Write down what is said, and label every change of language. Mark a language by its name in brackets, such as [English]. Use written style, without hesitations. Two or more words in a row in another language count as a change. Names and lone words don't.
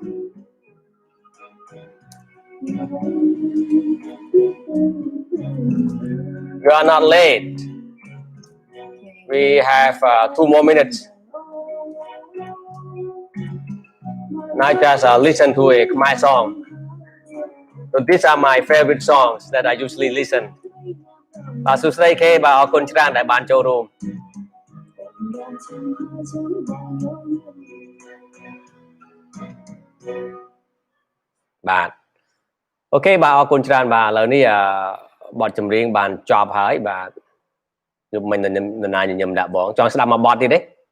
[English] You are not late. We have 2 more minutes. Now just listen to a Khmer song. So these are my favorite songs that I usually listen. [Khmer] បាទសួស្តីខេបាទអរគុណច្រើនដែលបានចូលរួមបាទអូខេបាទអរគុណច្រើនបាទឥឡូវនេះបទចម្រៀងបានចប់ហើយបាទខ្ញុំមិននរណាញញឹមដាក់បងចង់ស្ដាប់មួយបទទៀតទេ